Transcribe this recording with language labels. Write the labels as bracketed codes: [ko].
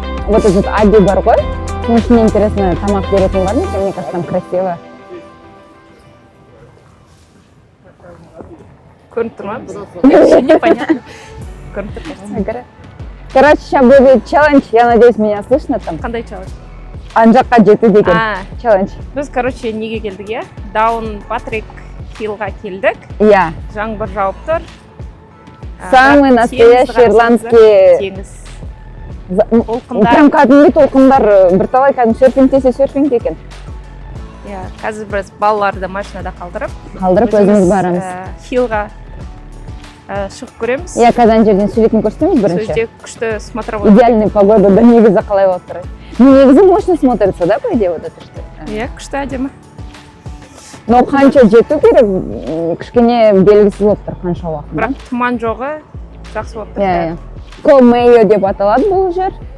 [ru] Вот этот [kk] Ади бар ғой, [ru] очень интересно, [kk] тамақ беретін бар ма? [ru] Мне кажется, там красиво. [kk] Көрініп тұр ма? [ru] Вообще непонятно. [kk] Көрініп тұр. [ru] Короче, сейчас будет челлендж, я надеюсь, меня слышно там. [kk] Қандай челлендж? Ана жаққа жету деген челлендж. Біз, короче, неге келдік, иә? Даунпатрик Хиллға келдік. Иә. Жаңбыр жауып тұр. [ru] Самый настоящий ирландский [kk] теңіз. Прям кәдімгі толқындар, бірталай кәдімгі серфинг десе серфинг екен. Иә, қазір біз балаларды машинада қалдырып өзіміз барамыз. Хиллға шығып көреміз. Иә, қазір жерден суретін көрсетеміз бірінші. Сөзде күшті смотровой. Идеальный погодада негізі қалай болып тұр. [ru] Негізі мощно смотрится, да, по идее, вот это что? [kk] Иә, күшті әдемі. Но қанша жету керек, кішкене белгісіз болып тұр, қанша уақыт. Бірақ тұман жоғы жақсы болып тұр. Иә. Мэйо деп аталады бұл жер.